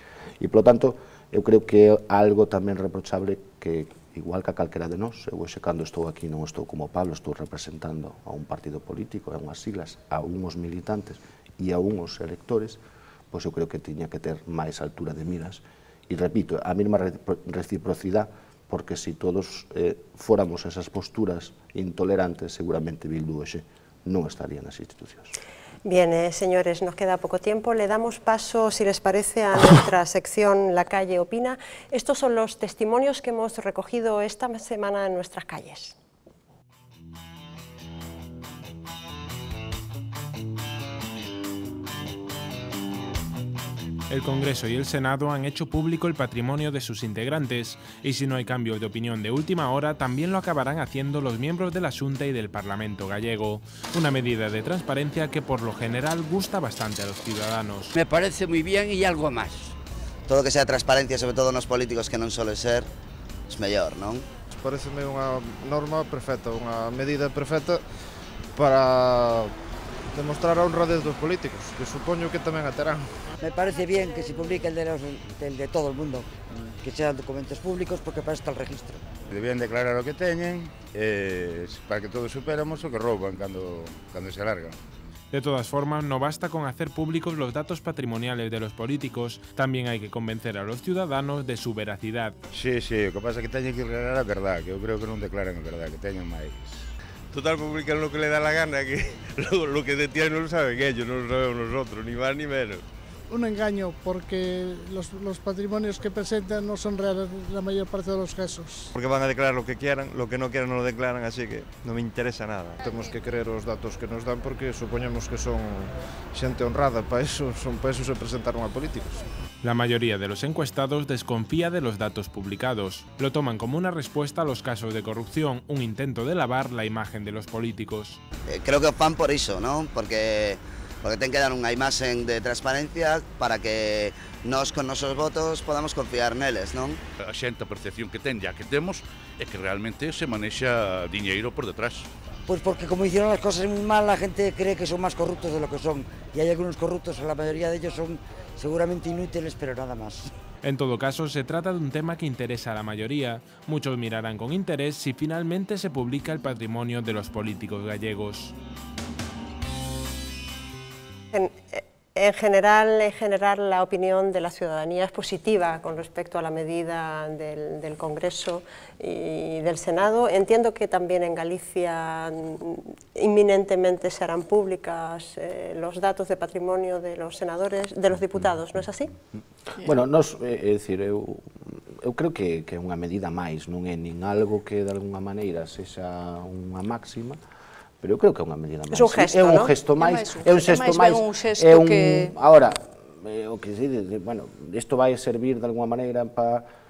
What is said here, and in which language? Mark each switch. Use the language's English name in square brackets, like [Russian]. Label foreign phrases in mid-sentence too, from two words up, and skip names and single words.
[Galician] E, polo tanto, eu creo que é algo tamén reprochable que, igual que a calquera de nós, eu hoxe cando estou aquí non estou como Pablo, estou representando a un partido político, a unhas siglas, a unhos militantes e a unhos electores, pois eu creo que tiña que ter máis altura de miras. E repito, a mesma reciprocidade, porque se todos fóramos esas posturas intolerantes, seguramente Bildu hoxe non estaría nas institucións. [Spanish] Bien, señores, nos queda poco tiempo. Le damos paso, si les parece, a nuestra sección La Calle Opina. Estos son los testimonios que hemos recogido esta semana en nuestras calles. El Congreso y el Senado han hecho público el patrimonio de sus integrantes, y si no hay cambio de opinión de última hora, también lo acabarán haciendo los miembros de la Xunta y del Parlamento gallego. Una medida de transparencia que por lo general gusta bastante a los ciudadanos. Me parece muy bien y algo más. [Galician] Todo que sea transparencia, sobre todo nos políticos que non suele ser, es mellor, non? Pareceme unha norma perfecta, unha medida perfecta para demostrar a honradez dos políticos, que supoño que tamén a terán. [Spanish] Me parece bien que se publique el de todo el mundo, que sean documentos públicos, porque para eso está el registro. [Galician] Debían declarar o que teñen, para que todos superamos o que rouban cando se alargan. [Spanish] De todas formas, no basta con hacer públicos los datos patrimoniales de los políticos, también hay que convencer a los ciudadanos de su veracidad. [Galician] Sí, o que pasa é que teñen que declarar a verdad, que eu creo que non declaran a verdad, que teñen máis. [Spanish] Total, publican lo que le da la gana, que lo que detienen no lo saben ellos, no lo sabemos nosotros, ni más ni menos. Un engaño, porque los patrimonios que presentan no son reales la mayor parte de los casos. Porque van a declarar lo que quieran, lo que no quieran no lo declaran, así que no me interesa nada. [Galician] Temos que creer os datos que nos dan porque supoñemos que son xente honrada, para eso se presentaron a políticos. [Spanish] La mayoría de los encuestados desconfía de los datos publicados. Lo toman como una respuesta a los casos de corrupción, un intento de lavar la imagen de los políticos. [Galician] Creo que van por iso, non? Porque ten que dar unha imaxe de transparencia para que nós con nosos votos podamos confiar neles, non? A xente, a percepción que ten, ya que temos, é que realmente se manexa diñeiro por detrás. [Spanish] Pues porque como hicieron las cosas muy mal, la gente cree que son más corruptos de lo que son. Y hay algunos corruptos, la mayoría de ellos son seguramente inútiles, pero nada más. En todo caso, se trata de un tema que interesa a la mayoría. Muchos mirarán con interés si finalmente se publica el patrimonio de los políticos gallegos. En general, la opinión de la ciudadanía es positiva con respecto a la medida del Congreso y del Senado. Entiendo que también en Galicia inminentemente se harán públicas los datos de patrimonio de los senadores, de los diputados, ¿no es así? [Galician] Bueno, eu creo que é unha medida máis, non é nin algo que de alguna maneira sexa unha máxima, pero eu creo que é unha medida máis. É un gesto, non? É un gesto máis, é un gesto máis, é un... [Spanish] Ahora, o que se dice, bueno, [Galician] isto vai servir de alguna maneira para...